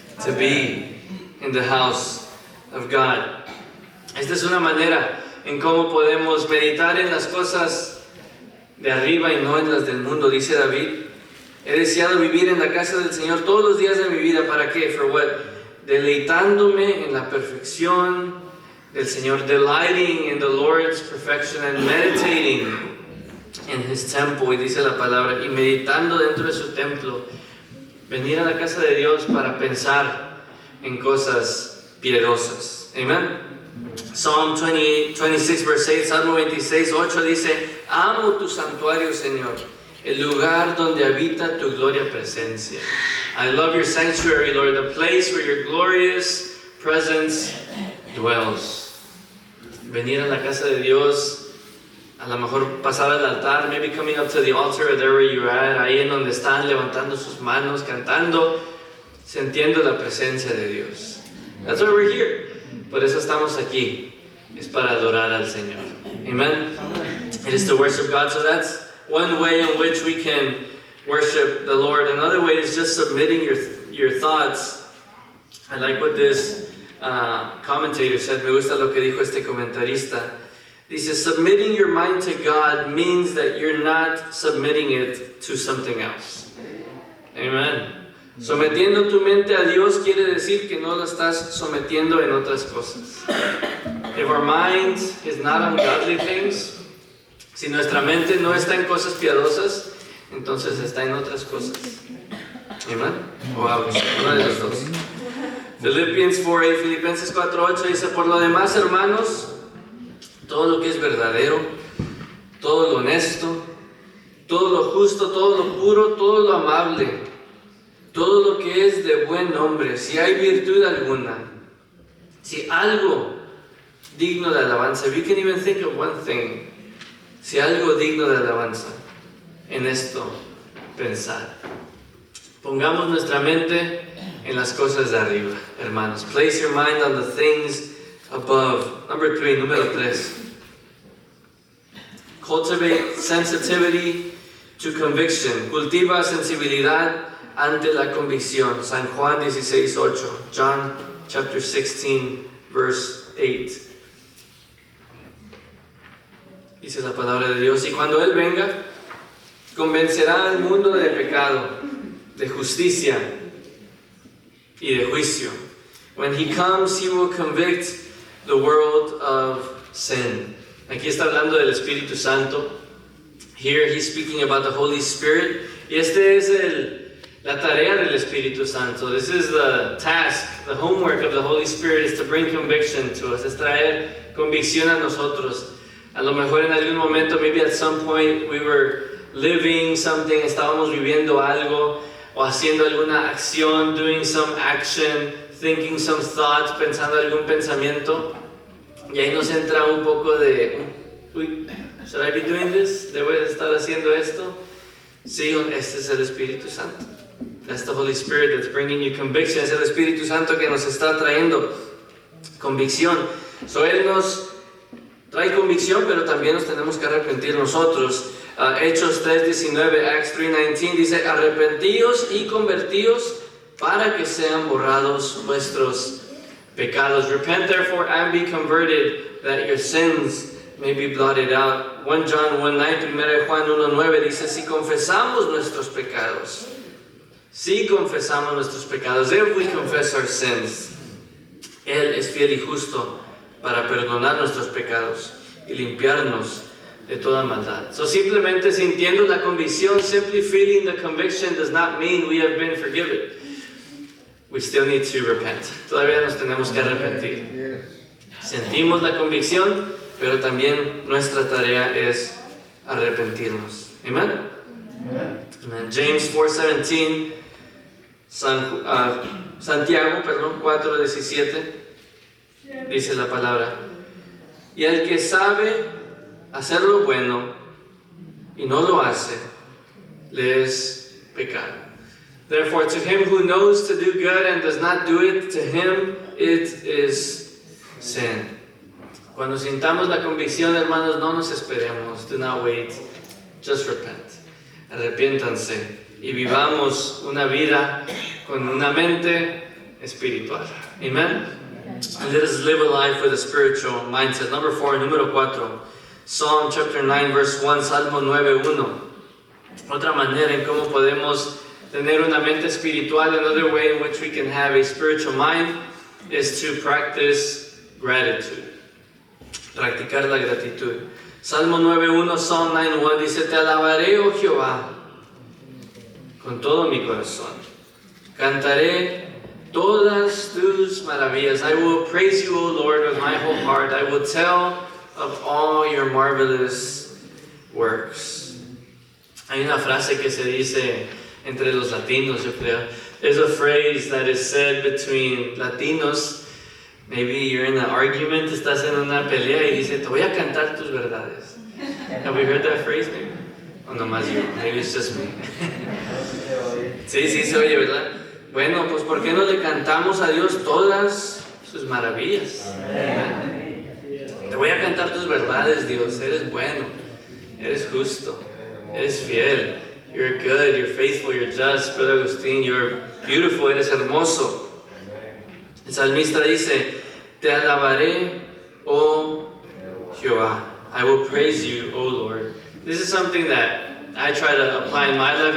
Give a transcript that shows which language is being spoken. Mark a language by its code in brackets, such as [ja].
[en] To be in the house of God. [es] Esta es una manera en cómo podemos meditar en las cosas de arriba y no en las del mundo. Dice David, he deseado vivir en la casa del Señor todos los días de mi vida. ¿Para qué? [en] For what? [es] Deleitándome en la perfección del Señor. [en] Delighting in the Lord's perfection and meditating in His temple. [es] Y dice la palabra, y meditando dentro de su templo. Venir a la casa de Dios para pensar, en cosas piadosas. Amen. [en] Psalm 26 verse 8, [es] Salmo 26, 8 dice, amo tu santuario, Señor, el lugar donde habita tu gloria presencia. [en] I love your sanctuary, Lord, the place where your glorious presence dwells. [es] Venir a la casa de Dios, a lo mejor pasar al altar, [en] maybe coming up to the altar or there where you're at, [es] ahí en donde están levantando sus manos, cantando, sintiendo la presencia de Dios. [en] That's why we're here. [es] Por eso estamos aquí. Es para adorar al Señor. Amen. [en] It is to worship God. So that's one way in which we can worship the Lord. Another way is just submitting your thoughts. I like what this commentator said. [es] Me gusta lo que dijo este comentarista. [en] Dice, submitting your mind to God means that you're not submitting it to something else. Amen. [es] Sometiendo tu mente a Dios quiere decir que no la estás sometiendo en otras cosas. [en] If our mind is not on godly things, [es] si nuestra mente no está en cosas piadosas, entonces está en otras cosas. Amen. Wow, una de las dos. Filipenses 4:8 dice, por lo demás, hermanos, todo lo que es verdadero, todo lo honesto, todo lo justo, todo lo puro, todo lo amable, todo lo que es de buen nombre, si hay virtud alguna, si algo digno de alabanza, [en] if you can even think of one thing, [es] si algo digno de alabanza, en esto pensar. Pongamos nuestra mente en las cosas de arriba, hermanos. [en] Place your mind on the things above. Number 3, [es] número 3. [en] Cultivate sensitivity to conviction. [es] Cultiva sensibilidad ante la convicción. [en] San Juan 16:8. John chapter 16 verse 8. [es] Dice la palabra de Dios, y cuando Él venga, convencerá al mundo de pecado, de justicia y de juicio. [en] When He comes, He will convict the world of sin. [es] Aquí está hablando del Espíritu Santo. [en] Here He's speaking about the Holy Spirit. [es] Y este es la tarea del Espíritu Santo. [en] This is the task, the homework of the Holy Spirit is to bring conviction to us, [es] es traer convicción a nosotros. A lo mejor en algún momento, [en] maybe at some point we were living something, [es] estábamos viviendo algo o haciendo alguna acción, [en] doing some action, thinking some thoughts, [es] pensando algún pensamiento, y ahí nos entra un poco de, uy, [en] should I be doing this? [es] ¿Debo estar haciendo esto? Sí, este es el Espíritu Santo. [en] That's the Holy Spirit that's bringing you conviction. [es] Es el Espíritu Santo que nos está trayendo convicción. So, Él nos trae convicción, pero también nos tenemos que arrepentir nosotros. Hechos 3:19, Acts 3:19 dice, arrepentíos y convertíos para que sean borrados vuestros pecados. [en] Repent therefore and be converted, that your sins may be blotted out. [es] 1 John 1:9, 1 Juan 1:9 dice, si confesamos nuestros pecados, [en] if we confess our sins, [es] Él es fiel y justo para perdonar nuestros pecados y limpiarnos de toda maldad. [en] So [es] simplemente sintiendo la convicción, [en] simply feeling the conviction does not mean we have been forgiven. We still need to repent. [es] Todavía nos tenemos que arrepentir. Sentimos la convicción, pero también nuestra tarea es arrepentirnos. [en] Amen? Amen. James 4:17, Santiago 4:17. [es] Dice la palabra, y el que sabe hacer lo bueno y no lo hace, le es pecado. [en] Therefore, to him who knows to do good and does not do it, to him it is sin. [es] Cuando sintamos la convicción, hermanos, no nos esperemos. [en] Do not wait. Just repent. [es] Arrepiéntanse y vivamos una vida con una mente espiritual. [en] Amen. And let us live a life with a spiritual mindset. Number 4, [es] número 4. [en] Psalm chapter 9 verse 1, Salmo 9:1. [es] Otra manera en cómo podemos tener una mente espiritual, [en] another way in which we can have a spiritual mind, is to practice gratitude. [es] Practicar la gratitud. Salmo 9:1, Psalm 9:1 dice, te alabaré, oh Jehová, con todo mi corazón. Cantaré todas tus maravillas. [en] I will praise you, O Lord, with my whole heart. I will tell of all your marvelous works. [es] Hay una frase que se dice entre los latinos, yo creo. [en] There's a phrase that is said between Latinos. Maybe you're in an argument, [es] estás en una pelea y dice, te voy a cantar tus verdades. [en] Have we heard that phrase maybe? [es] O nomás yo, [en] maybe it's just me. [es] Sí, se oye, ¿verdad? Bueno, pues ¿por qué no le cantamos a Dios todas sus maravillas? Te voy a cantar tus verdades, Dios. Eres bueno, eres justo, eres fiel. [en] You're good, you're faithful, you're just. Brother Agustín, you're beautiful, [es] eres hermoso. El salmista dice, te alabaré, oh Jehová. [en] I will praise you, oh Lord. This is something that I try to apply in my life.